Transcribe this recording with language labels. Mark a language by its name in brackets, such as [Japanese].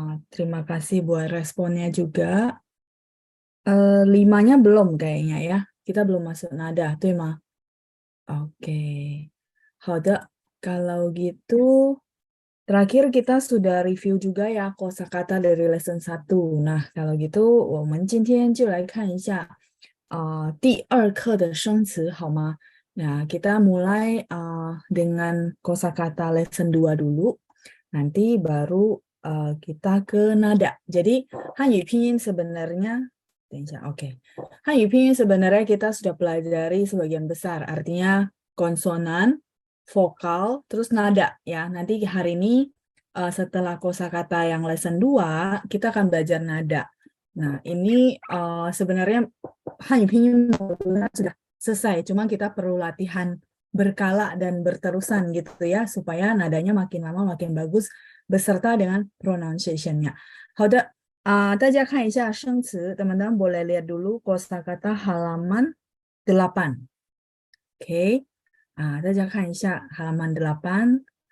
[Indonesian] Terima kasih buat responnya juga. 5-nya belum kayaknya ya. Kita belum masuk nada, tuh mah. Oke. [Chinese] 好的. [Indonesian] Kalau gitu, terakhir kita sudah review juga ya kosakata dari lesson 1. Nah, kalau gitu, [Chinese] 我们今天就来看一下 第二课的生词好吗? [Indonesian] Nah, kita mulai dengan kosakata lesson 2 dulu. Nanti baru kita ke nada. Jadi, Hanyu Pinyin sebenarnya, oke. Hanyu Pinyin sebenarnya kita sudah pelajari sebagian besar. Artinya konsonan, vokal, terus nada ya. Nanti hari ini setelah kosakata yang lesson 2, kita akan belajar nada. Nah, ini sebenarnya Hanyu Pinyin sudah selesai, cuma kita perlu latihan berkala dan berterusan gitu ya, supaya nadanya makin lama makin bagus beserta dengan pronunciation-nya. [Chinese] 好的，大家看一下生词, [Indonesian] teman-teman boleh lihat dulu kosakata halaman 8. Oke, [Chinese] 大家看一下 [Indonesian] halaman 8.